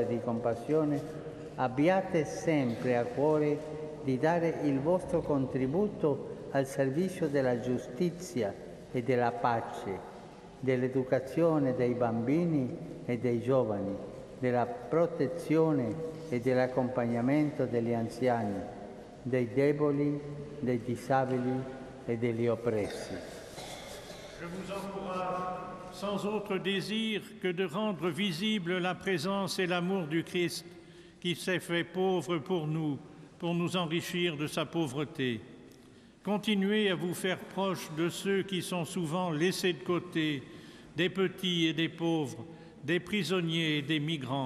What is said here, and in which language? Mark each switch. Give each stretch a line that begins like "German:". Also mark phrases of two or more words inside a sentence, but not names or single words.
Italian: di compassione, abbiate sempre a cuore di dare il vostro contributo al servizio della giustizia e della pace, dell'educazione dei bambini e dei giovani, della protezione e dell'accompagnamento degli anziani, dei deboli, dei disabili e degli oppressi.
French: Je vous encourage, sans autre désir que de rendre visible la présence et l'amour du Christ, qui s'est fait pauvre pour nous enrichir de sa pauvreté. Continuez à vous faire proche de ceux qui sont souvent laissés de côté, des petits et des pauvres, des prisonniers et des migrants.